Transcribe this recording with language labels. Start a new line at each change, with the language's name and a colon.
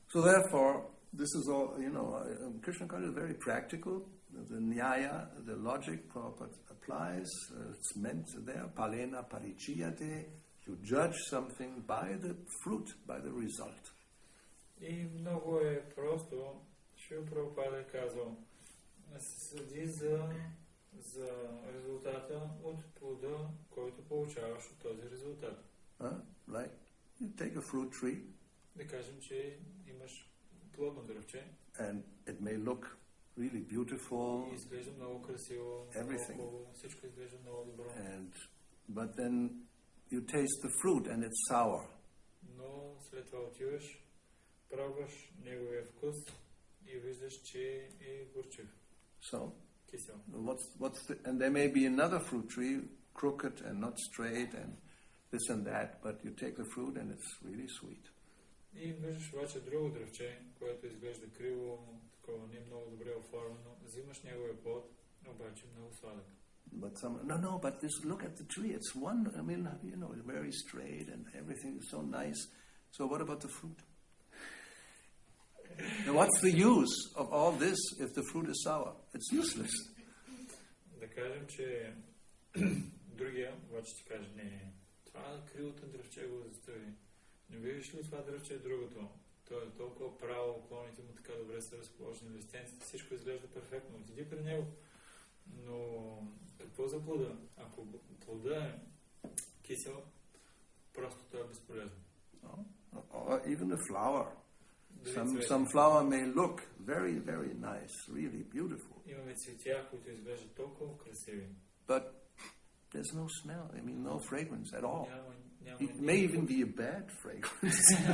English: So therefore, this is all, Krishna consciousness is very practical. The nyaya, the logic, Prabhupada applies. It's meant there,
Sanskrit: palena parichiyate.
English: You judge something by the fruit, by the result.
Bulgarian: И много е просто, Шрила Прабхупада е казал, се съди за резултата от плода, който получаваш от този резултат.
English: Like, you take a fruit tree,
Bulgarian: Да кажем, че имаш плодно дръвче
English: and it may look really beautiful,
Bulgarian: и изглежда много красиво,
English: everything.
Bulgarian: много, всичко изглежда много добро.
English: But then you taste the fruit and it's sour.
Bulgarian: Но след това отиваш, пробваш неговия вкус и виждаш, че е горчив,
English: So,
Bulgarian: кисел.
English: and there may be another fruit tree, crooked and not straight and this and that, but you take the fruit and it's really sweet.
Bulgarian: И виждаш обаче друго дръвче, което изглежда криво, такова не много добре оформено. Взимаш неговия плод, обаче много сладък.
English: But but look at the tree. It's one, it's very straight and everything is so nice. So what about the fruit? Now what's the use of all this if the fruit is sour? It's useless.
Bulgarian: Да кажем, че другия обаче ти каже, не, това кривото дръвче го застави. Не виждаш ли това дръвче е другото? То е толкова право, клоните му така добре са разположени, листенците, всичко изглежда перфектно. Отиди при него. Но какво за плода? Ако плода е кисел, просто това е безполезно.
English: Or even a flower. Some flower may look very, very nice, really beautiful.
Bulgarian: Имаме цветя, които изглеждат толкова красиви.
English: But there's no smell. No fragrance at all.
Bulgarian: Няма
English: It may even be a bad fragrance.